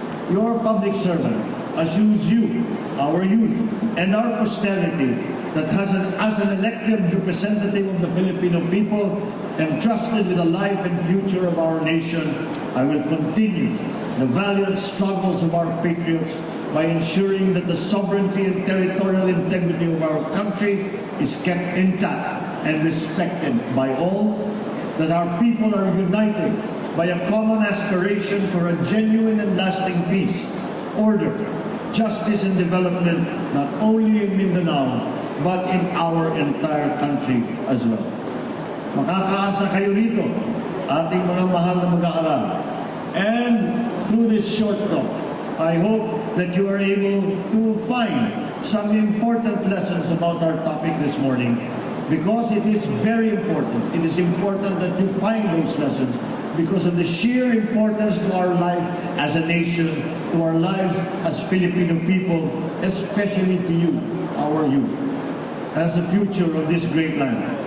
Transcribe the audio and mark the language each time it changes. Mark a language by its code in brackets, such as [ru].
[en] Your public servant assures you, our youth, and our posterity that as an elected representative of the Filipino people, entrusted with the life and future of our nation, I will continue the valiant struggles of our patriots by ensuring that the sovereignty and territorial integrity of our country is kept intact and respected by all, that our people are united by a common aspiration for a genuine and lasting peace, order, justice and development not only in Mindanao but in our entire country as well. [tl] Makakaasa kayo rito, ating mga mahal na mag-aaral. [en] And through this short talk, I hope that you are able to find some important lessons about our topic this morning, because it is very important. It is important that you find those lessons because of the sheer importance to our life as a nation, to our lives as Filipino people, especially to you, our youth, as the future of this great land.